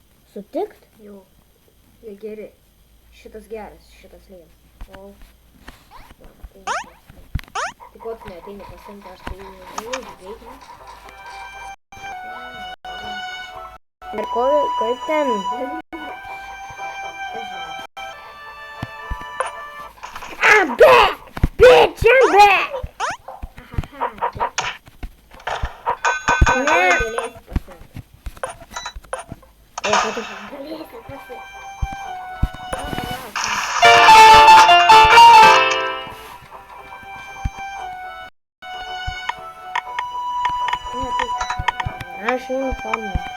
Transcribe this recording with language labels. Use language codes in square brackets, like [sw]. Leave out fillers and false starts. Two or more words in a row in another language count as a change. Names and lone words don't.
[lt] Sutikt? Jau. Jie geri. Šitas geras, šitas lėjas. O. Tai ko tu neateini pasiimti, aš tai jau žiūrėkime. Ir kaip ten? [en] I'm back! Bitch, I'm back! [lt] Ne. Galėsi pasiimti. O, kad tu... Galėsi pasiimti. Aš einu formą.